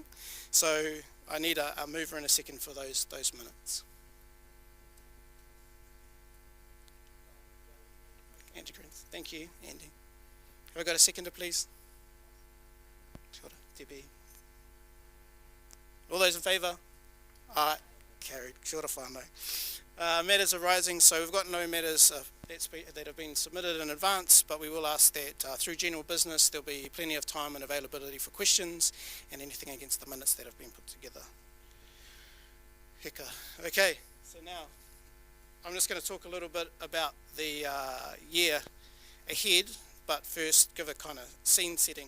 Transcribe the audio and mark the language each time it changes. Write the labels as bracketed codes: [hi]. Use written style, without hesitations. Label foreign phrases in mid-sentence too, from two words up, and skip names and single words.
[en] So I need a mover and a second for those minutes. Andy Grins. Thank you, Andy. Have I got a seconder, please? Debbie. All those in favour? Aye. Carried. [mi] Kia ora whānau. [en] Matters arising, so we've got no matters that have been submitted in advance, but we will ask that through general business there'll be plenty of time and availability for questions and anything against the minutes that have been put together. Heka. Okay, so now I'm just going to talk a little bit about the year ahead, but first give a kind of scene setting.